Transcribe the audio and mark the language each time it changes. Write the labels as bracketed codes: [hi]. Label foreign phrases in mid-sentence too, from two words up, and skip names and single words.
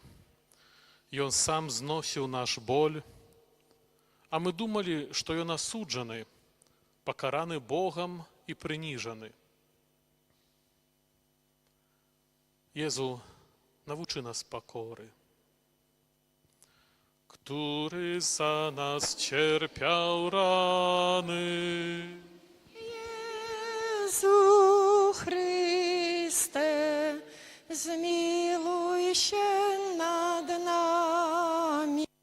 [be] Ён сам зносіў наш боль. А мы думалі, што ён асуджаны, пакараны Богам і прыніжаны. Езу, навучы нас пакоры. [pl] Który za nas cierpiał rany. Jezu Chryste, zmiłuj się nad nami.